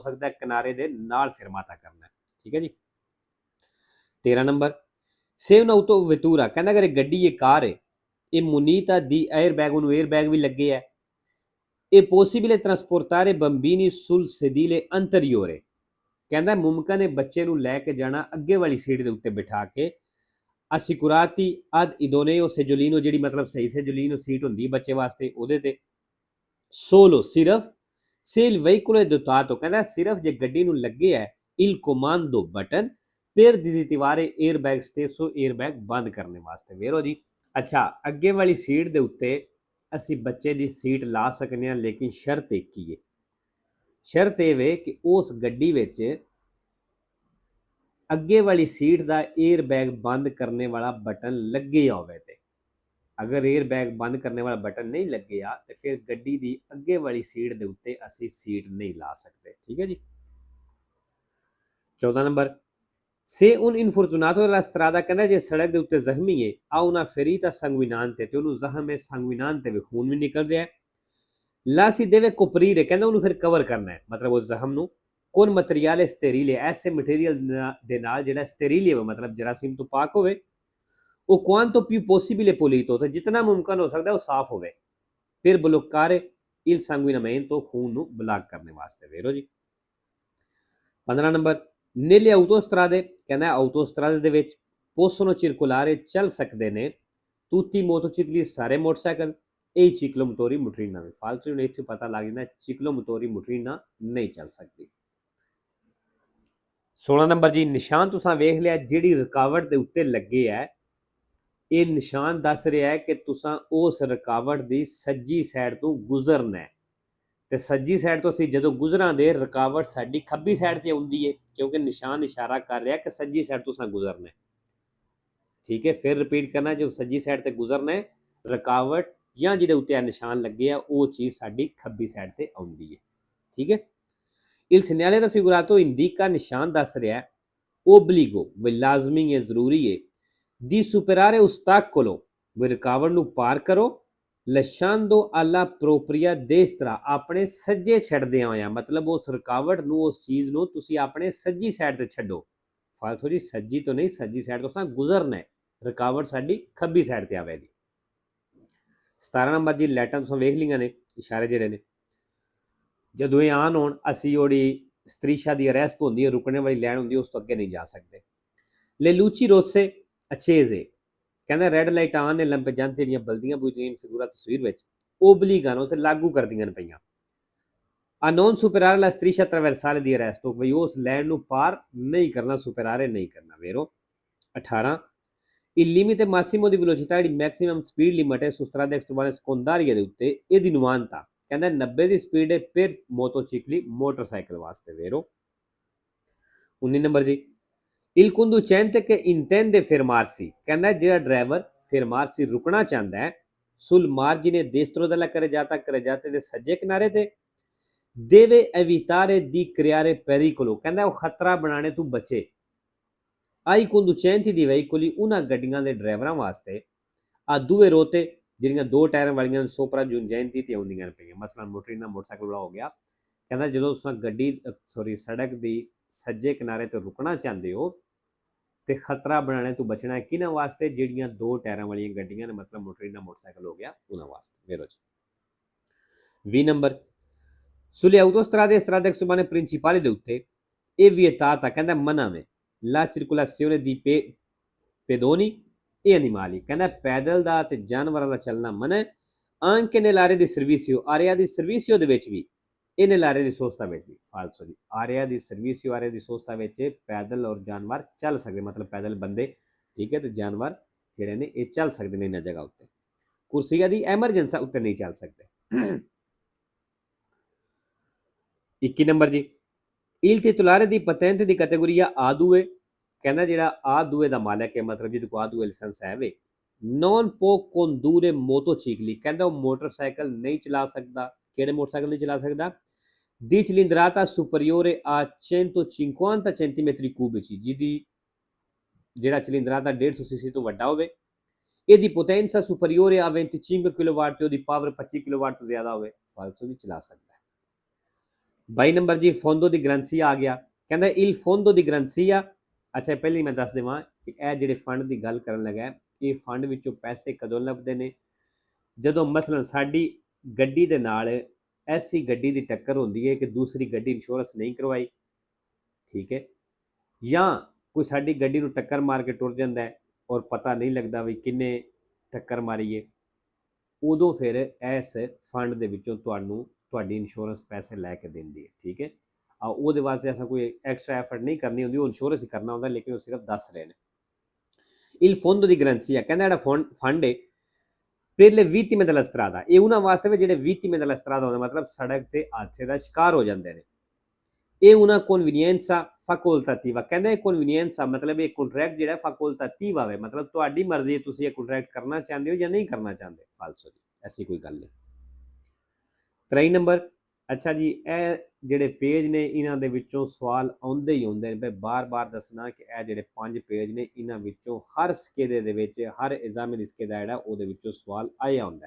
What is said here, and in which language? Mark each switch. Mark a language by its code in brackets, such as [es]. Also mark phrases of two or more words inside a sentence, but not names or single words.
[pa] ਸਕਦਾ ਕਿਨਾਰੇ ਦੇ ਨਾਲ ਫਰਮਾਤਾ ਕਰਨਾ ਠੀਕ ਹੈ ਜੀ 13 ਨੰਬਰ [it] se un'autovettura [pa] ਕਹਿੰਦਾ ਅਗਰ ਇਹ ਗੱਡੀ ਇਹ ਕਾਰ ਹੈ ਇਹ [it] munita di airbag [pa] ਉਹਨੂੰ 에ਅਰਬੈਗ ਵੀ ਲੱਗੇ ਹੈ [it] è possibile trasportare bambini sul sedile anteriore [pa] ਕਹਿੰਦਾ ਮੁਮਕਨ ਹੈ ਬੱਚੇ ਨੂੰ ਲੈ ਕੇ ਜਾਣਾ ਅੱਗੇ ਵਾਲੀ ਸੀਟ ਦੇ ਉੱਤੇ ਬਿਠਾ ਕੇ [it] assicurati ad idoneo seggiolino [pa] ਜਿਹੜੀ ਮਤਲਬ ਸਹੀ seggiolino ਸੀਟ ਹੁੰਦੀ ਹੈ ਬੱਚੇ ਵਾਸਤੇ ਉਹਦੇ ਤੇ solo ਸਿਰਫ [it] se il veicolo è dotato [pa] ਕਹਿੰਦਾ ਸਿਰਫ ਜੇ ਗੱਡੀ ਨੂੰ ਲੱਗੇ ਹੈ [it] il comando button per disattivare airbag stesso airbag [pa] ਬੰਦ ਕਰਨ ਵਾਸਤੇ ਵੇਰੋ ਜੀ ਅੱਛਾ ਅੱਗੇ ਵਾਲੀ ਸੀਟ ਦੇ ਉੱਤੇ ਅਸੀਂ ਬੱਚੇ ਦੀ ਸੀਟ ਲਾ ਸਕਦੇ ਹਾਂ ਲੇਕਿਨ ਸ਼ਰਤ ਇੱਕ ਹੀ ਹੈ ਸ਼ਰਤ ਇਹ ਵੇ ਕਿ ਉਸ ਗੱਡੀ ਵਿੱਚ ਅੱਗੇ ਵਾਲੀ ਸੀਟ ਦਾ 에ਅਰ ਬੈਗ ਬੰਦ ਕਰਨੇ ਵਾਲਾ ਬਟਨ ਲੱਗਿਆ ਹੋਵੇ ਤੇ ਅਗਰ 에ਅਰ ਬੈਗ ਬੰਦ ਕਰਨੇ ਵਾਲਾ ਬਟਨ ਨਹੀਂ ਲੱਗਿਆ ਤੇ ਫਿਰ ਗੱਡੀ ਦੀ ਅੱਗੇ ਵਾਲੀ ਸੀਟ ਦੇ ਉੱਤੇ ਅਸੀਂ ਸੀਟ ਨਹੀਂ ਲਾ ਸਕਦੇ ਠੀਕ ਹੈ ਜੀ 14 ਨੰਬਰ [it] se un infortunato della [pa] strada ਕਹਿੰਦਾ ਜੇ ਸੜਕ ਦੇ ਉੱਤੇ ਜ਼ਖਮੀ ਹੈ ਆ [it] una ferita sanguinante [pa] ਤੇ ਉਹਨੂੰ ਜ਼ਖਮ ਹੈ sanguinante ਵੀ ਖੂਨ ਵੀ ਨਿਕਲ ਰਿਹਾ ਹੈ [it] la si deve coprire [pa] ਕਹਿੰਦਾ ਉਹਨੂੰ ਫਿਰ ਕਵਰ ਕਰਨਾ ਹੈ ਮਤਲਬ ਉਹ ਜ਼ਖਮ ਨੂੰ [it] con materiale sterile [pa] ਐਸੇ ਮਟੀਰੀਅਲ ਦੇ ਨਾਲ ਜਿਹੜਾ ਸਟੇਰੀਲ ਹੋਵੇ ਮਤਲਬ ਜਰਾਸੀਮ ਤੋਂ ਪਾਕ ਹੋਵੇ ਉਹ [it] quanto più possibile pulito [pa] ਤੇ ਜਿੰਨਾ ਮੁਮਕਨ ਹੋ ਸਕਦਾ ਉਹ ਸਾਫ਼ ਹੋਵੇ ਫਿਰ [it] bloccare il sanguinamento [pa] ਖੂਨ ਨੂੰ ਬਲਾਕ ਕਰਨ ਵਾਸਤੇ ਵੇਰੋ ਜੀ 15 ਨੰਬਰ [it] nelle autostrade [pa] ਕਹਿੰਦਾ autostrade ਦੇ ਵਿੱਚ [it] possono circolare [pa] ਚੱਲ ਸਕਦੇ ਨੇ [it] tutti i motocicli [pa] ਸਾਰੇ ਮੋਟਰਸਾਈਕਲ ਇਹ [it] ciclomotori motorino [pa] ਵੀ ਫਾਲਤੂ ਨੂੰ ਇੱਥੇ ਪਤਾ ਲੱਗ ਜਾਂਦਾ [it] ciclomotori motorino [pa] ਨਹੀਂ ਚੱਲ ਸਕਦੀ 16 ਨੰਬਰ ਜੀ, ਨਿਸ਼ਾਨ ਤੁਸੀਂ ਵੇਖ ਲਿਆ ਜਿਹੜੀ ਰੁਕਾਵਟ ਦੇ ਉੱਤੇ ਲੱਗੇ ਹੈ, ਇਹ ਨਿਸ਼ਾਨ ਦੱਸ ਰਿਹਾ ਹੈ ਕਿ ਤੁਸੀਂ ਉਸ ਰੁਕਾਵਟ ਦੀ ਸੱਜੀ ਸਾਈਡ ਤੋਂ ਗੁਜ਼ਰਨਾ ਹੈ। ਤੇ ਸੱਜੀ ਸਾਈਡ ਤੋਂ ਅਸੀਂ ਜਦੋਂ ਗੁਜ਼ਰਾਂਗੇ ਰੁਕਾਵਟ ਸਾਡੀ ਖੱਬੀ ਸਾਈਡ ਤੇ ਆਉਂਦੀ ਹੈ, ਕਿਉਂਕਿ ਨਿਸ਼ਾਨ ਇਸ਼ਾਰਾ ਕਰ ਰਿਹਾ ਕਿ ਸੱਜੀ ਸਾਈਡ ਤੋਂ ਤੁਸੀਂ ਗੁਜ਼ਰਨਾ ਹੈ। ਠੀਕ ਹੈ, ਫਿਰ ਰਿਪੀਟ ਕਰਨਾ, ਜੋ ਸੱਜੀ ਸਾਈਡ ਤੇ ਗੁਜ਼ਰਨਾ ਹੈ, ਰੁਕਾਵਟ ਜਾਂ ਜਿਹਦੇ ਉੱਤੇ ਆ ਨਿਸ਼ਾਨ ਲੱਗੇ ਆ ਉਹ ਚੀਜ਼ ਸਾਡੀ ਖੱਬੀ ਸਾਈਡ ਤੇ ਆਉਂਦੀ ਹੈ। ਠੀਕ ਹੈ, [it] il segnale raffigurato indica [pa] ਨਿਸ਼ਾਨ ਦੱਸ ਰਿਹਾ obbligo ਵੀ ਲਾਜ਼ਮੀ ਹੈ, ਜ਼ਰੂਰੀ ਹੈ, [it] di superare ostacolo [pa] ਵੀ ਰੁਕਾਵਟ ਨੂੰ ਪਾਰ ਕਰੋ, [it] lasciando alla propria destra [pa] ਆਪਣੇ ਸੱਜੇ ਛੱਡਦੇ ਹੋਇਆ, ਮਤਲਬ ਉਸ ਰੁਕਾਵਟ ਨੂੰ, ਉਸ ਚੀਜ਼ ਨੂੰ ਤੁਸੀਂ ਆਪਣੇ ਸੱਜੀ ਸਾਈਡ ਤੇ ਛੱਡੋ। ਫਾਲਤੂ ਜੀ ਸੱਜੀ ਤੋਂ ਨਹੀਂ, ਸੱਜੀ ਸਾਈਡ ਤੋਂ ਗੁਜ਼ਰਨਾ ਹੈ, ਰੁਕਾਵਟ ਸਾਡੀ ਖੱਬੀ ਸਾਈਡ ਤੇ ਆਵੇਗੀ। 17 ਨੰਬਰ ਜੀ, ਲੈਟਾਂ ਤੁਸੀਂ ਵੇਖ ਲਈਆਂ ਨੇ, ਇਸ਼ਾਰੇ ਜਿਹੜੇ ਨੇ, ਜਦੋਂ ਇਹ ਆਨ ਹੋਣ ਅਸੀਂ ਜਿਹੜੀ ਸਤਰੀਸ਼ਾ ਦੀ ਅਰੈਸਟ ਹੁੰਦੀ ਹੈ, ਰੁਕਣੇ ਵਾਲੀ ਲਾਈਨ ਹੁੰਦੀ ਹੈ, ਉਸ ਤੋਂ ਅੱਗੇ ਨਹੀਂ ਜਾ ਸਕਦੇ। [it] le luci rosse accese, [pa] ਕਹਿੰਦਾ [en] red light [pa] ਆਨ ਨੇ, ਲੰਪੇਜੰਤ ਜਿਹੜੀਆਂ ਬਲਦੀਆਂ ਬੁਝਦੀਆਂ ਫਿਗੂਰਾ ਤਸਵੀਰ ਵਿੱਚ ਓਬਲੀਗਾਨੋ ਤੇ ਲਾਗੂ ਕਰਦੀਆਂ ਨੇ ਪਈਆਂ। [it] a non superare la striscia trasversale di arresto, [pa] ਵੀ ਉਸ ਲਾਈਨ ਨੂੰ ਪਾਰ ਨਹੀਂ ਕਰਨਾ, ਸੁਪਰਾਰੇ ਨਹੀਂ ਕਰਨਾ। [it] ਵੇਰੋ 18 il limite massimo di velocità, [pa] ਜਿਹੜੀ [en] maximum speed limit [pa] ਹੈ [it] su strade extraurbaine secondarie [pa] ਦੇ ਉੱਤੇ, ਇਹਦੀ 90 ਕਹਿੰਦਾ 90 ਦੀ ਸਪੀਡ ਹੈ [it] per motocicli, [pa] ਮੋਟਰਸਾਈਕਲ ਵਾਸਤੇ। ਵੇਰੋ 19 ਨੰਬਰ ਜੀ, [it] il conducente che intende fermarsi, [pa] ਕਹਿੰਦਾ ਜਿਹੜਾ ਡਰਾਈਵਰ fermarsi ਰੁਕਣਾ ਚਾਹੁੰਦਾ ਹੈ, [it] sul margine destro della carreggiata [pa] ਦੇ ਸੱਜੇ ਕਿਨਾਰੇ ਤੇ, [it] deve evitare di creare pericolo, [pa] ਕਹਿੰਦਾ ਉਹ ਖਤਰਾ ਬਣਾਉਣੇ ਤੋਂ ਬਚੇ, [it] ai conducenti di veicoli, [pa] ਉਹਨਾਂ ਗੱਡੀਆਂ ਦੇ ਡਰਾਈਵਰਾਂ ਵਾਸਤੇ, [it] a due ruote [pa] ਜਿਹੜੀਆਂ ਦੋ ਟਾਇਰਾਂ ਵਾਲੀਆਂ [it] sopraggiungenti [pa] ਤੇ ਆਉਂਦੀਆਂ ਪਈਆਂ, ਮਸਲਨ ਮੋਟਰੀਨਾ ਮੋਟਰਸਾਈਕਲ ਵਾਲਾ ਹੋ ਗਿਆ। ਕਹਿੰਦਾ ਜਦੋਂ ਤੁਸੀਂ ਗੱਡੀ ਸੜਕ ਦੀ ਸੱਜੇ ਕਿਨਾਰੇ ਤੇ ਰੁਕਣਾ ਚਾਹੁੰਦੇ ਹੋ ਤੇ ਖਤਰਾ ਬਣਾਉਣੇ ਤੋਂ ਬਚਣਾ ਹੈ, ਕਿਹਨਾਂ ਵਾਸਤੇ? ਜਿਹੜੀਆਂ ਦੋ ਟਾਇਰਾਂ ਵਾਲੀਆਂ ਗੱਡੀਆਂ ਨੇ, ਮਤਲਬ ਮੋਟਰੀਨਾ ਮੋਟਰਸਾਈਕਲ ਹੋ ਗਿਆ, ਉਹਨਾਂ ਵਾਸਤੇ। ਵੇਰੋ ਜੀ 20 ਨੰਬਰ, [it] sulle autostrade e strade extraurbane principali [pa] ਦੇ ਉੱਤੇ ਇਹ [it] vietata, [pa] ਕਹਿੰਦਾ ਮਨਾ ਵੇ, [it] la circolazione di pedoni e animali, [pa] ਕਹਿੰਦਾ ਪੈਦਲ ਦਾ ਤੇ ਜਾਨਵਰਾਂ ਦਾ ਚੱਲਣਾ ਮਨਾ ਹੈ, anche nell'area di servizio, area di servizio ਦੇ ਵਿੱਚ ਵੀ, e nell'area di sosta ਵਿੱਚ ਵੀ। ਫਾਲਸੋ ਜੀ, [it] area di servizio, area di sosta [pa] ਵਿੱਚ ਪੈਦਲ ਔਰ ਜਾਨਵਰ ਚੱਲ ਸਕਦੇ, ਮਤਲਬ ਪੈਦਲ ਬੰਦੇ, ਠੀਕ ਹੈ, ਤੇ ਜਾਨਵਰ ਜਿਹੜੇ ਨੇ ਇਹ ਚੱਲ ਸਕਦੇ ਨੇ ਇਹਨਾਂ ਜਗ੍ਹਾ ਉੱਤੇ। ਕੁਰਸੀਆਂ ਦੀ ਐਮਰਜੈਂਸੀ ਉੱਤੇ ਨਹੀਂ ਚੱਲ ਸਕਦੇ। 21 ਨੰਬਰ ਜੀ, [it] il titolare di patente di categoria A2, [pa] ਕਹਿੰਦਾ ਜਿਹੜਾ A2 ਦਾ ਮਾਲਕ ਹੈ, ਮਤਲਬ ਜਿਹਦੇ ਕੋਲ A2 ਲਾਇਸੈਂਸ ਹੈ ਵੇ, [it] non può condurre motocicli, [pa] ਕਹਿੰਦਾ ਉਹ ਮੋਟਰਸਾਈਕਲ ਨਹੀਂ ਚਲਾ ਸਕਦਾ। ਕਿਹੜੇ ਮੋਟਰਸਾਈਕਲ ਨਹੀਂ ਚਲਾ ਸਕਦਾ? [it] di cilindrata superiore a 150 centimetri cubici, [pa] ਜਿਹਦੀ ਜਿਹੜਾ cilindrata 150 cc ਤੋਂ ਵੱਡਾ ਹੋਵੇ, ਇਹਦੀ [it] potenza superiore a 25 [pa] ਕਿਲੋਵਾਟ ਤੇ ਉਹਦੀ ਪਾਵਰ 25 ਕਿਲੋਵਾਟ ਤੋਂ ਜ਼ਿਆਦਾ ਹੋਵੇ, ਫਾਲਤੂ ਨਹੀਂ ਚਲਾ ਸਕਦਾ। 22 ਨੰਬਰ ਜੀ, [it] fondo di garanzia [pa] ਆ ਗਿਆ, ਕਹਿੰਦਾ [it] il fondo di garanzia, [pa] ਅੱਛਾ ਪਹਿਲਾਂ ਮੈਂ ਦੱਸ ਦੇਵਾਂ ਕਿ ਇਹ ਜਿਹੜੇ ਫੰਡ ਦੀ ਗੱਲ ਕਰਨ ਲੱਗਾ, ਇਹ ਫੰਡ ਵਿੱਚੋਂ ਪੈਸੇ ਕਦੋਂ ਲੱਭਦੇ ਨੇ? ਜਦੋਂ ਮਸਲਨ ਸਾਡੀ ਗੱਡੀ ਦੇ ਨਾਲ ਐਸੀ ਗੱਡੀ ਦੀ ਟੱਕਰ ਹੁੰਦੀ ਹੈ ਕਿ ਦੂਸਰੀ ਗੱਡੀ ਇੰਸ਼ੋਰੈਂਸ ਨਹੀਂ ਕਰਵਾਈ, ਠੀਕ ਹੈ, ਜਾਂ ਕੋਈ ਸਾਡੀ ਗੱਡੀ ਨੂੰ ਟੱਕਰ ਮਾਰ ਕੇ ਟੁਰ ਜਾਂਦਾ ਹੈ ਔਰ ਪਤਾ ਨਹੀਂ ਲੱਗਦਾ ਵੀ ਕਿੰਨੇ ਟੱਕਰ ਮਾਰੀ ਹੈ, ਉਦੋਂ ਫਿਰ ਇਸ ਫੰਡ ਦੇ ਵਿੱਚੋਂ ਤੁਹਾਡੀ ਇੰਸ਼ੋਰੈਂਸ ਪੈਸੇ ਲੈ ਕੇ ਦਿੰਦੀ ਹੈ। ਠੀਕ ਹੈ, ਉਹਦੇ ਵਾਸਤੇ ਐਸਾ ਕੋਈ [en] extra effort [pa] ਨਹੀਂ ਕਰਨੀ ਹੁੰਦੀ, ਉਹ ਇੰਸ਼ੋਰੈਂਸ ਹੀ ਕਰਨਾ ਹੁੰਦਾ, ਲੇਕਿਨ ਉਹ ਸਿਰਫ ਦੱਸ ਰਹੇ ਨੇ। [it] il fondo di garanzia, [pa] ਕਹਿੰਦਾ ਜਿਹੜਾ ਫੰਡ ਹੈ [it] per le vittime della strada, [pa] ਇਹ ਉਹਨਾਂ ਵਾਸਤੇ ਵੀ ਜਿਹੜੇ [it] vittime della strada [pa] ਹੁੰਦੇ, ਮਤਲਬ ਸੜਕ ਤੇ ਹਾਦਸੇ ਦਾ ਸ਼ਿਕਾਰ ਹੋ ਜਾਂਦੇ ਨੇ। [it] ਇਹ una convenienza facoltativa, [pa] ਕਹਿੰਦਾ ਇਹ convenienza ਮਤਲਬ ਇਹ ਕੰਟਰੈਕਟ ਜਿਹੜਾ facoltativa ਹੈ, ਮਤਲਬ ਤੁਹਾਡੀ ਮਰਜ਼ੀ ਹੈ, ਤੁਸੀਂ ਇਹ ਕੰਟਰੈਕਟ ਕਰਨਾ ਚਾਹੁੰਦੇ ਹੋ ਜਾਂ ਨਹੀਂ ਕਰਨਾ ਚਾਹੁੰਦੇ। ਫਾਲਸੋ ਜੀ, ਐਸੀ ਕੋਈ ਗੱਲ ਨਹੀਂ। 23 ਨੰਬਰ, ਅੱਛਾ ਜੀ, ਇਹ ਜਿਹੜੇ ਪੇਜ ਨੇ ਇਹਨਾਂ ਦੇ ਵਿੱਚੋਂ ਸਵਾਲ ਆਉਂਦੇ ਹੀ ਆਉਂਦੇ ਨੇ, ਬਾਰ-ਬਾਰ ਦੱਸਣਾ ਕਿ ਇਹ ਜਿਹੜੇ 5 ਪੇਜ ਨੇ ਇਹਨਾਂ ਵਿੱਚੋਂ ਹਰ ਸਕੇਦੇ ਦੇ ਵਿੱਚ, ਹਰ ਇਜ਼ਾਮੀ ਸਕੇਦਾ ਜਿਹੜਾ ਉਹਦੇ ਵਿੱਚੋਂ ਸਵਾਲ ਆਇਆ ਹੁੰਦਾ ਹੈ।